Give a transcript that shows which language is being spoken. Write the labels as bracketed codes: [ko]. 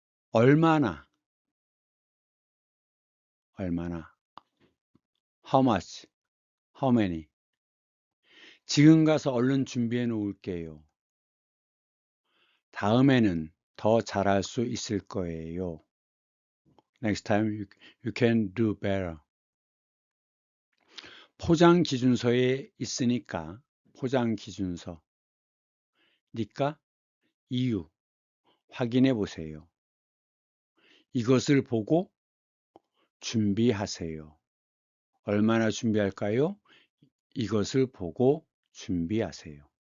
[ko] 얼마나, [en] how much, how many. [ko] 지금 가서 얼른 준비해 놓을게요. 다음에는 더 잘할 수 있을 거예요. [en] Next time you can do better. [ko] 포장 기준서에 있으니까 포장 기준서. 니까 이유 확인해 보세요. 이것을 보고 준비하세요. 얼마나 준비할까요? 이것을 보고 준비하세요.